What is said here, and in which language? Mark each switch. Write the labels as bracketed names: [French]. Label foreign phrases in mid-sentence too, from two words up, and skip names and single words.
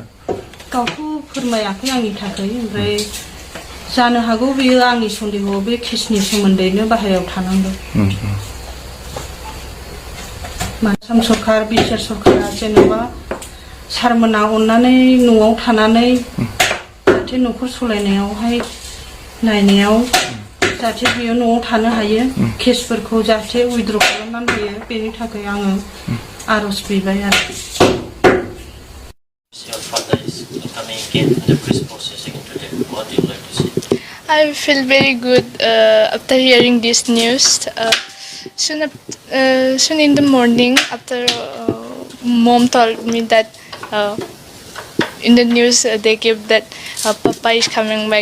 [Bodo] गावथ' फोरमायाखै आंनि थाखाय ओमफ्राय जानो हागौ बेयो आंनि सन्देहआव बे केसनि सोमोन्दैनो बाहेरायाव थानांगौ आसाम सरकार बिटिआर सरकारा जेनेबा सारमोना अननानै न'आव थानानै जाहाथे न'खर सलायनायावहाय नायनायाव जाहाथे बियो न'आव थानो हायो केसफोरखौ जाहाथे उइथड्र खालामनानै होयो बेनि थाखाय आङो आर'ज बिबाय आरो [English] Your father is coming again and the police processing today. What do you like to say? I feel very good after hearing this news. Soon in the morning, after mom told me that in the news they gave that Papa is coming back.